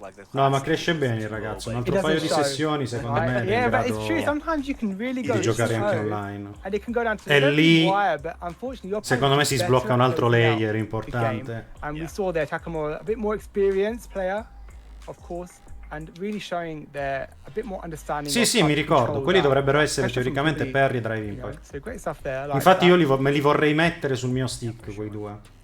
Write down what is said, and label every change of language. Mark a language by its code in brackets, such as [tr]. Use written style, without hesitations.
[it] No, ma cresce bene il ragazzo. Un altro paio di sessioni secondo me è in grado di giocare anche online. E lì secondo me si sblocca un altro layer importante. [en] And we saw there Takamura, a bit more experienced player, of course, and really showing their a bit more understanding. [it] Sì, mi ricordo. Quelli dovrebbero essere teoricamente parry e drive impact. Infatti io me li vorrei mettere sul mio stick, quei due.